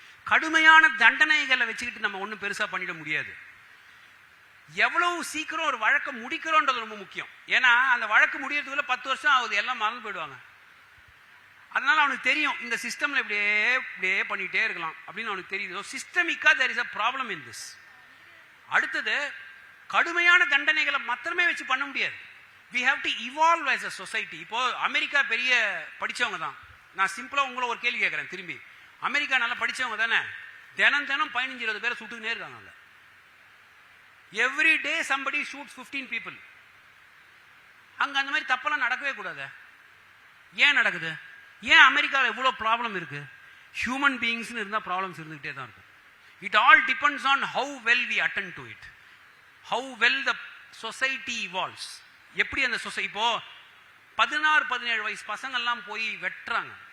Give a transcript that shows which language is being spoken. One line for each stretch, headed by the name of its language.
Tamil: கடுமையான தண்டனைகளை வச்சுக்கிட்டு நம்ம ஒன்றும் பெருசா பண்ணிட முடியாது. எவ்வளவு சீக்கிரம் ஒரு வழக்கை முடிக்கிறோன்றது ரொம்ப முக்கியம். ஏன்னா அந்த வழக்கு முடியறதுக்குள்ள 10 வருஷம் ஆகுது, எல்லாம் மறந்து போயிடுவாங்க. அதனால அவனுக்கு தெரியும் இந்த சிஸ்டம்ல இப்படியே பண்ணிட்டே இருக்கலாம் அப்படின்னு அவனுக்கு தெரியுது.
English: சிஸ்டமிக்கா there is a problem in this.
Tamil: அடுத்தது கடுமையான தண்டனைகளை மாத்திரமே வச்சு பண்ண முடியாது.
English: we have to evolve as a society.
Tamil: இப்போ அமெரிக்கா பெரிய படிச்சவங்க தான். நான் சிம்பிளா உங்களை ஒரு கேள்வி கேட்கறேன் திரும்பி. அமெரிக்கா நல்லா படிச்சவங்க தானே? தினம் 15-20 பேரை சுட்டுக்கிட்டே இருக்காங்க.
English: Every day somebody shoots 15 people.
Tamil: அங்க அந்த மாதிரி தப்பெல்லாம் நடக்கவே கூடாது. ஏன் நடக்குது? ஏன் அமெரிக்காவில் இவ்வளோ ப்ராப்ளம் இருக்கு? ஹியூமன் பீயிங்ஸ்னு இருந்தால் ப்ராப்ளம்ஸ் இருந்துகிட்டே தான் இருக்கும்.
English: It all depends on how well we attend to it, how well the society evolves.
Tamil: எப்படி அந்த சொசைட்டி இப்போ 16-17 வயசு பசங்கள்லாம் போய் வெட்டுறாங்க.